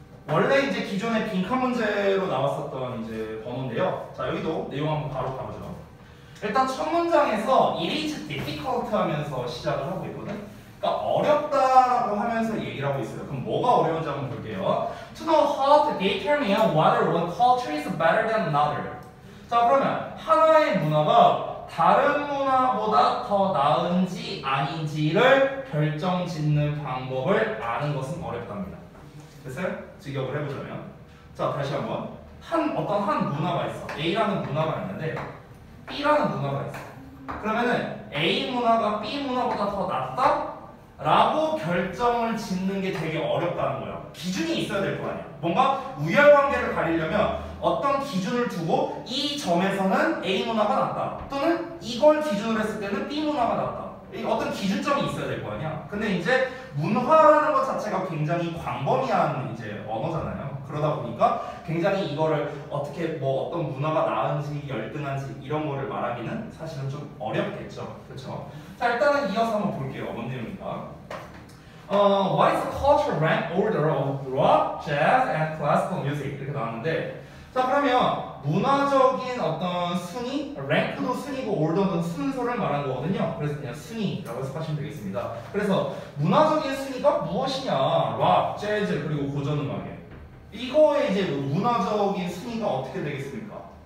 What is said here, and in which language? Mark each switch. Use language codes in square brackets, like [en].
[ko] 원래 이제 기존의 빈칸 문제로 나왔었던 이제 번호인데요. 자, 여기도 내용 한번 바로 가보죠. 일단 첫 문장에서 [en] it is difficult [ko] 하면서 시작을 하고 있거든. 그러니까 어렵다라고 하면서 얘기를 하고 있어요. 그럼 뭐가 어려운지 한번 볼게요. [en] To know how to determine whether one culture is better than another. [ko] 자, 그러면 하나의 문화가 다른 문화보다 더 나은지 아닌지를 결정짓는 방법을 아는 것은 어렵답니다. 됐어요? 직역을 해보자면, 자, 다시 한번 어떤 한 문화가 있어. A라는 문화가 있는데 B라는 문화가 있어. 그러면은 A 문화가 B 문화보다 더 낫다? 라고 결정을 짓는 게 되게 어렵다는 거야. 기준이 있어야 될 거 아니야. 뭔가 우열관계를 가리려면 어떤 기준을 두고 이 점에서는 A 문화가 낫다. 또는 이걸 기준으로 했을 때는 B 문화가 낫다. 어떤 기준점이 있어야 될 거 아니야. 근데 이제 문화라는 것 자체가 굉장히 광범위한 이제 언어잖아요. 그러다 보니까 굉장히 이거를 어떻게 뭐 어떤 문화가 나은지 열등한지 이런 거를 말하기는 사실은 좀 어렵겠죠. 그렇죠? 자, 일단은 이어서 한번 볼게요. 어떤 내용입니까? [en] What is the cultural rank order of rock, jazz, and classical music? [ko] 이렇게 나왔는데, 자, 그러면 문화적인 어떤 순위, 랭크도 순위고 order는 순서를 말하는 거거든요. 그래서 그냥 순위라고 해석하시면 되겠습니다. 그래서 문화적인 순위가 무엇이냐? 락, 재즈, 그리고 고전음악이에요. 이거의 이제 문화적인 순위가 어떻게 되겠습니까?